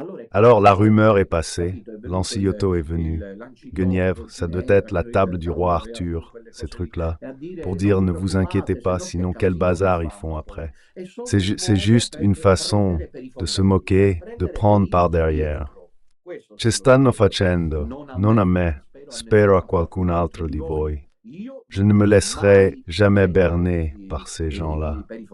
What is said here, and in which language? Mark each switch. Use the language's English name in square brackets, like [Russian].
[French] Alors la rumeur est passée, Lancillotto est venu. Guenièvre, ça doit être la table du roi Arthur, ces trucs-là, pour dire ne vous inquiétez pas, sinon quel bazar ils font après. C'est juste une façon de se moquer, de prendre par derrière. [Italian] Ce stanno facendo, non a me, spero a qualcun altro di voi. [French] Je ne me laisserai jamais berner par ces gens-là.